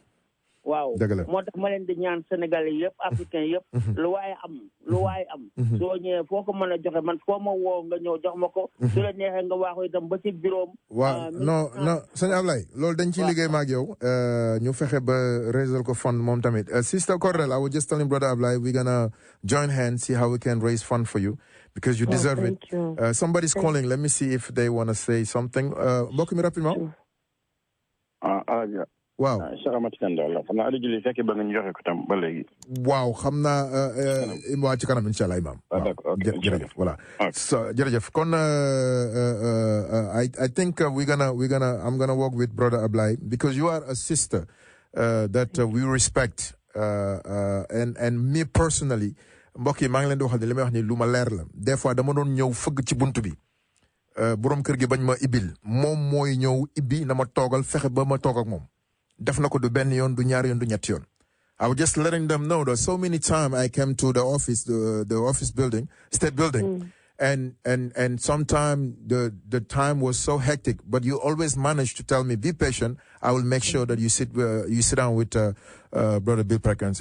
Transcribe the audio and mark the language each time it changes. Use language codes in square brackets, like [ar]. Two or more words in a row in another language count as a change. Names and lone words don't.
[wo] waaw moo tax ma leen di ñaan Sénégalais yëpp africain yëpp. lu waaye am. soo ñëwee foo ko mën a joxe man foo ma woo nga ñëw jox ma ko. su la neexee nga waaxu itam ba ci bureau. waaw non sëñ Ablaye loolu dañ ciy liggéey ma ak yow. ñu fexe ba raisal ko fund moom tamit. [en] Sister Correl, I was just telling Brother Ablaye we're gonna join hands, see how we can raise fund for you because you deserve it. Somebody's calling. Let me see if they want to say something. [wo] Mbokk mi rapidement. waaw waaw xam naa waa ci kanam [ar] إن شاء الله [wo] imam. jërëjëf voilà. jërëjëf kon [en] I think I'm gonna work with Brother Ablaye because you are a sister that we respect and me personally [wo] mbokk yi maa ngi leen di wax ne li may wax ni lu ma leer la des fois dama doon ñëw fëgg ci buntu bi borom kër gi bañ ma ibil moom mooy ñëw ibbi na ma toogal fexe ba ma toog ak moom. def na ko du benn yoon du ñaar yoon du ñetti yoon. [en] I was just letting them know that so many times I came to the office building, state building, and sometimes the time was so hectic, but you always managed to tell me, be patient. I will make sure that you sit down with Brother Bill Perkins.